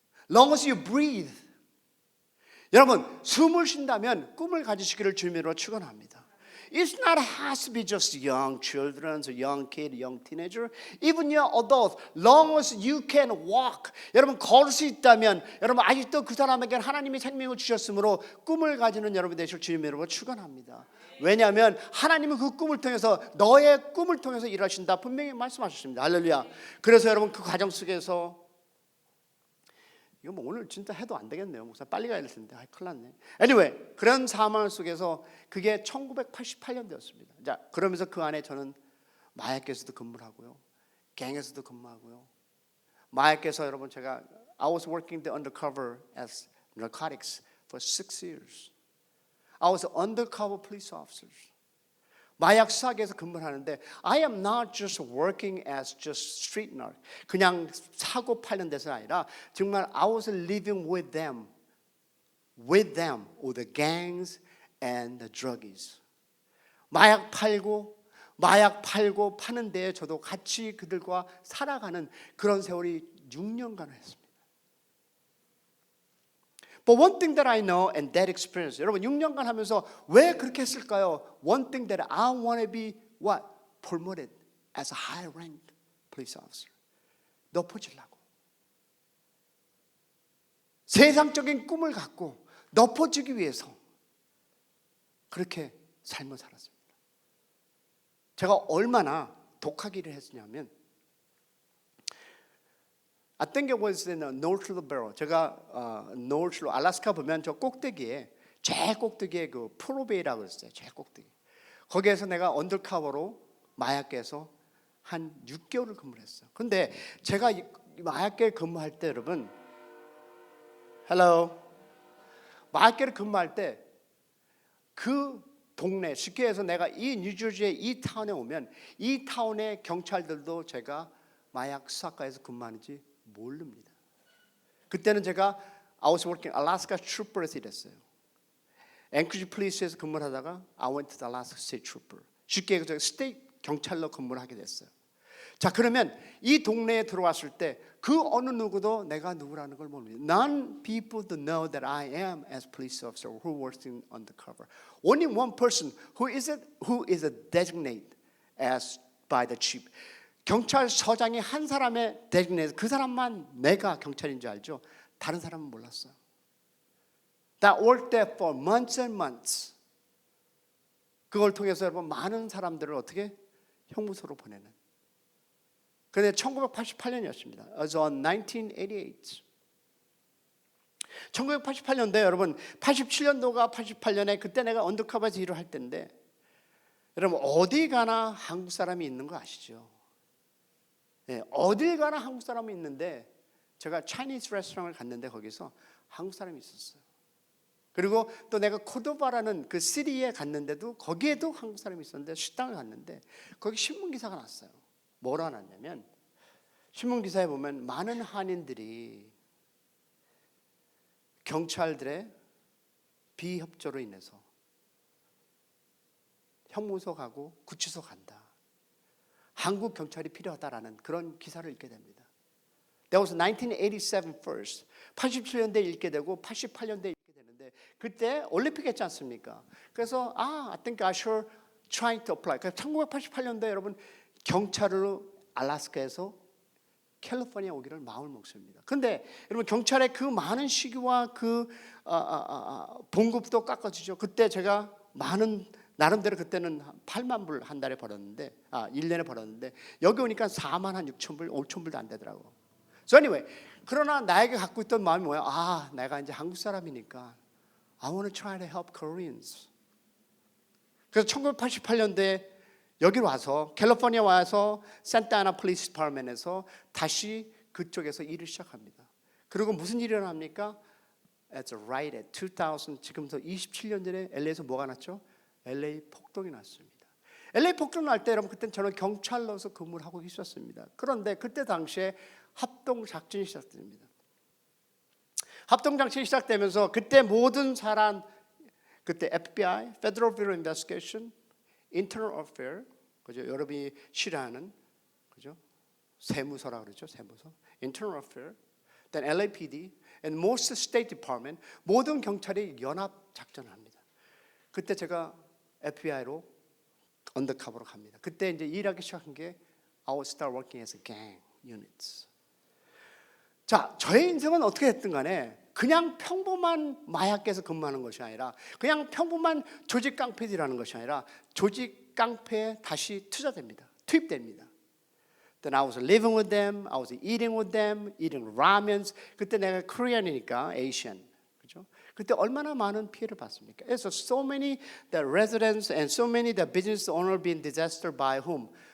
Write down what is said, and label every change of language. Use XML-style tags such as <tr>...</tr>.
<en>Long as you breathe.</en> <ko>여러분 숨을 쉰다면 꿈을 가지시기를 주님으로 축원합니다.</ko> <en>It's not has to be just young children, or young kid, young teenager, even young adults. Long as you can walk.</en> <ko>여러분 걸을 수 있다면 여러분 아직도 그 사람에게 하나님이 생명을 주셨으므로 꿈을 가지는 여러분 되실 주님으로 축원합니다. 왜냐하면 하나님은 그 꿈을 통해서 너의 꿈을 통해서 일하신다 분명히 말씀하셨습니다. 할렐루야. 그래서 여러분 그 과정 속에서 이거 뭐 오늘 진짜 해도 안 되겠네요. 목사 빨리 가야 될 텐데. 큰일 났네.</ko> <en>Anyway,</en> <ko>그런 상황 속에서 그게 1988년도였습니다. 자, 그러면서 그 안에 저는 마약계에서도 근무를 하고요. 갱에서도 근무하고요. 마약계에서 여러분 제가</ko> <en>I was working the undercover as narcotics for 6 years. I was undercover police officers.</en> <ko>마약 수사계에서 근무를 하는데</ko> <en>I am not just working as just street narc.</en> <ko>그냥 사고 팔는 데서 아니라 정말</ko> <en>I was living with them, with the gangs and the druggies.</en> <ko>마약 팔고 파는 데에 저도 같이 그들과 살아가는 그런 세월이 6년간을 했습니다.</ko> <en>But one thing that I know and that experience,</en> <ko>여러분 6년간 하면서 왜 그렇게 했을까요?</ko> <en>One thing that I want to be what? Promoted as a high-ranked police officer.</en> <ko>높아지려고. 세상적인 꿈을 갖고 높아지기 위해서 그렇게 삶을 살았습니다. 제가 얼마나 독하게 일을 했냐면</ko> <en>I think it was in North Barrel.</en> <ko>제가 North로 알래스카 보면 저 꼭대기에 제일 꼭대기에 그 프로베이라고 그랬어요. 제일 꼭대기. 거기에서 내가 언더커버로 마약계에서 한 6개월을 근무를 했어요. 근데 제가 이 마약계 근무할 때 여러분, 헬로, 마약계를 근무할 때 그 동네, 쉽게 해서 내가 이 뉴저지의 이 타운에 오면 이 타운의 경찰들도 제가 마약 수사과에서 근무하는지 모릅니다. 그때는 제가</ko> <en>I was working Alaska Trooper</en> <ko>에서 일했어요. 앵커리지 플리스에서 근무를 하다가</ko> <en>I went to the Alaska State Trooper.</en> <ko>쉽게 해서 스테이트 경찰로 근무를 하게 됐어요. 자, 그러면 이 동네에 들어왔을 때 그 어느 누구도 내가 누구라는 걸 모릅니다.</ko> <en>None people to know that I am as police officer who works in undercover. Only one person who is a designated as by the chief.</en> <ko>경찰서장이 한 사람의 designated 그 사람만 내가 경찰인 줄 알죠. 다른 사람은 몰랐어요.</ko> <en>That worked there for months and months.</en> <ko>그걸 통해서 여러분 많은 사람들을 어떻게 형무소로 보내는. 그런데 1988년이었습니다.</ko> <en>It was on 1988.</en> <ko>1988년도에 여러분 87년도가 88년에 그때 내가 언더커버에서 일을 할 때인데 여러분 어디 가나 한국 사람이 있는 거 아시죠? 네, 어딜 가나 한국 사람이 있는데 제가 차이니즈 레스토랑을 갔는데 거기서 한국 사람이 있었어요. 그리고 또 내가 코도바라는 그 시리에 갔는데도 거기에도 한국 사람이 있었는데 식당을 갔는데 거기 신문 기사가 났어요. 뭐라 났냐면 신문 기사에 보면 많은 한인들이 경찰들의 비협조로 인해서 형무소 가고 구치소 간다. 한국 경찰이 필요하다라는 그런 기사를 읽게 됩니다. That was 1987 first. 87년대에 읽게 되고 88년대에 읽게 되는데 그때 올림픽 했지 않습니까? 그래서</ko> <en>I think I should trying to apply.</en> <ko>1988년도에 여러분 경찰으로 알래스카에서 캘리포니아 오기를 마음을 먹습니다. 그런데 여러분 경찰의 그 많은 시기와 그 봉급도 깎아주죠. 그때 제가 많은 나름대로 그때는 8만 불 한 달에 벌었는데 1년에 벌었는데 여기 오니까 4만 한 6천 불, 5천 불도 안 되더라고.</ko> <en>So anyway,</en> <ko>그러나 나에게 갖고 있던 마음이 뭐야? 내가 이제 한국 사람이니까</ko> <en>I want to try to help Koreans.</en> <ko>그래서 1988년도에 여기로 와서 캘리포니아 와서 산타아나 폴리스 디파트먼트에서 다시 그쪽에서 일을 시작합니다. 그리고 무슨 일이 일어납니까?</ko> <en>It's right at 2000</en> <ko>지금부터 27년 전에 LA에서 뭐가 났죠? LA 폭동이 났습니다. LA 폭동 날 때 여러분 그때 저는 경찰로서 근무를 하고 있었습니다. 그런데 그때 당시에 합동 작전이 시작됩니다. 합동 작전이 시작되면서 그때 모든 사람 그때 FBI, Federal Bureau of Investigation, Internal Affairs, 그죠? 여러분이 싫어하는 그죠? 세무서라 그러죠, 세무서.</ko> <en>Internal Affairs, then LAPD, and most State Department</en> <ko>모든 경찰이 연합 작전을 합니다. 그때 제가 FBI로 언더커버로 갑니다. 그때 이제 일하기 시작한 게</ko> <en>I would start working as a gang units.</en> <ko>자, 저의 인생은 어떻게 됐든 간에 그냥 평범한 마약계에서 근무하는 것이 아니라 그냥 평범한 조직 깡패들이라는 것이 아니라 조직 깡패에 다시 투자됩니다. 투입됩니다.</ko> <en>Then I was living with them, I was eating with them, eating ramens.</en> <ko>그때 내가 Korean이니까 Asian, 그죠? 그때 얼마나 많은 피해를 받습니까? 그래서</ko> <en>so many the residents and so many the business owner being disaster by whom?</en>